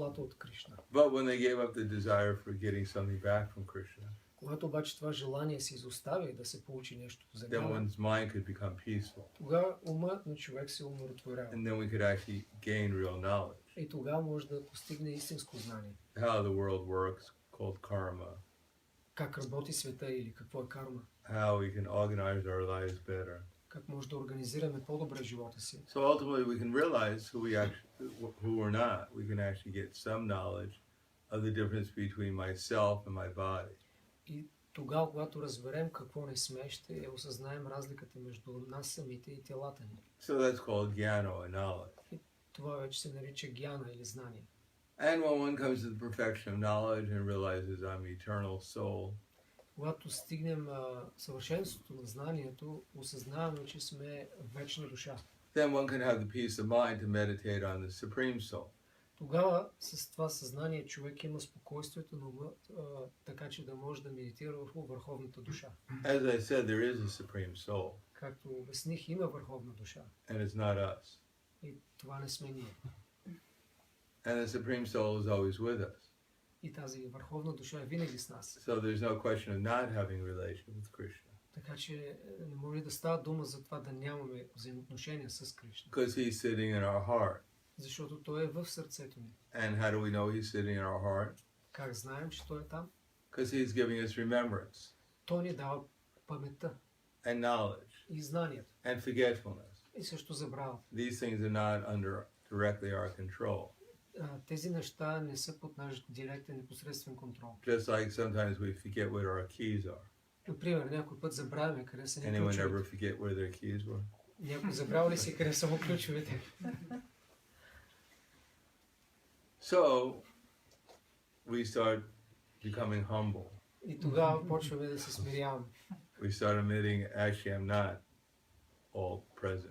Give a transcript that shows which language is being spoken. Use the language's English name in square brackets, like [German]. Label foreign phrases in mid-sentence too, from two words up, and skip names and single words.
[English] But when they gave up the desire for getting something back from Krishna, [Bulgarian] Когато обаче това желание се изоставя и да се получи нещо [English] then [Bulgarian] земя, [English] one's mind could become peaceful. [Bulgarian] тогава умът на човек се умиротворява. [English] And then we could actually gain real knowledge. [Bulgarian] И тогава може да постигне истинско знание. [English] How the world works, called karma. [Bulgarian] Как работи света или какво е карма. [English] How we can organize our lives better. [Bulgarian] Как може да организираме по-добре живота си. [English] So ultimately we can realize who we're not. We can actually get some knowledge of the difference between myself and my body. [Bulgarian] И тогава, когато разберем какво не сме, ще осъзнаем разликата между нас самите и телата ни. [English] So that's called jnana or knowledge. [Bulgarian] И това вече се нарича гьяна или знание. [English] And when one comes to the perfection of knowledge and realizes I'm eternal soul, [Bulgarian] Когато стигнем съвършенството на знанието, осъзнаваме, че сме вечна душа. [English] then one can have the peace of mind to meditate on the supreme soul. [Bulgarian] Тогава с това съзнание човек има спокойствието на ума, така че да може да медитира върху върховната душа. [English] As I said, there is a supreme soul, [Bulgarian] Както обясних, има върховна душа. [English] and it's not us. [Bulgarian] И това не сме ние. [English] And the supreme soul is always with us. [Bulgarian] И тази върховна душа е винаги с нас. [English] So there's no question of not having a relation with Krishna, [Bulgarian] Така че не може да става дума за това да нямаме взаимоотношения с Кришна. [English] because he's sitting in our heart. [Bulgarian] Защото той е в сърцето ни. [English] And how do we know he's sitting in our heart? [Bulgarian] Как знаем, че той е там? [English] Because he's giving us remembrance [Bulgarian] Той ни дава паметта [English] and knowledge [Bulgarian] и знанието. [English] and forgetfulness. [Bulgarian] И също забрава. [English] These things are not under directly our control. [Bulgarian] Тези неща не са под наш директен непосредствен контрол. [English] Just like sometimes we forget what our keys are. [Bulgarian] Например, някой път забравяме къде са ни [English] Anyone ever [Bulgarian] ключовете. [English] forget where their keys were? [Bulgarian] Някой забрал ли си къде са му ключовете? [English] So we start becoming humble. [Bulgarian] И тогава почваме да се смиряваме. [English] We start admitting, actually, I'm not all present.